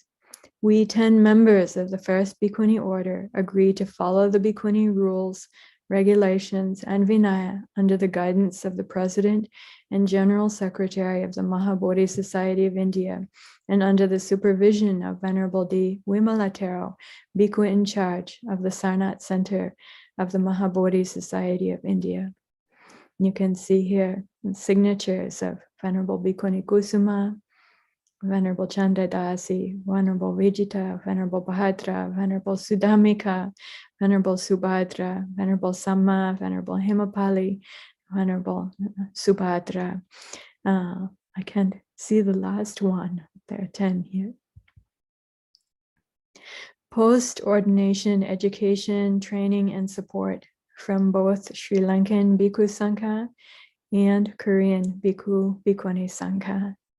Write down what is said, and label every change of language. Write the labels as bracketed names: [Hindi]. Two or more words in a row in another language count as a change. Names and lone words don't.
[English] We 10 members of the first Bhikkhuni order agree to follow the Bhikkhuni rules, regulations, and Vinaya under the guidance of the President and General Secretary of the Maha Bodhi Society of India and under the supervision of Venerable D. Wimala Thero, Bhikkhu in charge of the Sarnath Center of the Maha Bodhi Society of India. You can see here the signatures of Venerable Bhikkhuni Kusuma, Venerable Chandadasi, Venerable Vijita, Venerable Bhadra, Venerable Sudhamika, Venerable Subhadra, Venerable Samma, Venerable Himapali, Venerable Subhadra. I can't see the last one. There are 10 here. Post-ordination education, training, and support from both Sri Lankan Bhikkhu Sangha and Korean Bhikkuni Sangha.